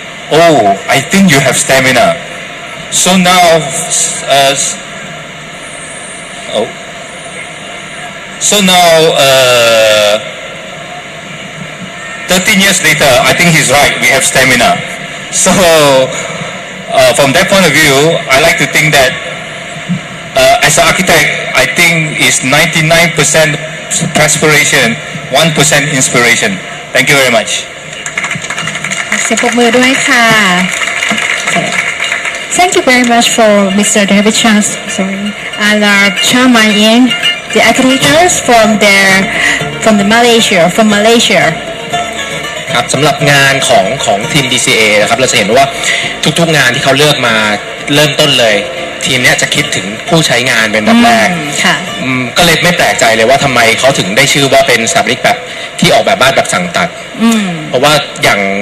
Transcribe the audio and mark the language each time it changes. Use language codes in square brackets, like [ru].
[en] Oh, I think you have stamina. So now, 13 years later, I think he's right, we have stamina. So, from that point of view, I like to think that as an architect, I think it's 99% perspiration, 1% inspiration. Thank you very much. [th] เสียงปรบมือด้วยค่ะ [en] Thank you very much for Mr. David Chang, and Chang Man-in, the architects from Malaysia. [th] ครับสำหรับงานของทีม DCA นะครับเราจะเห็นว่าทุกๆงานที่เขาเลือกมาเริ่มต้นเลยทีมเนี้ยจะคิดถึงผู้ใช้งานเป็นแบบแรกก็เลยไม่แปลกใจเลยว่าทำไมเขาถึงได้ชื่อว่าเป็นสถาปนิกแบบที่ออกแบบบ้านแบบสั่งตัดเพราะว่าอย่าง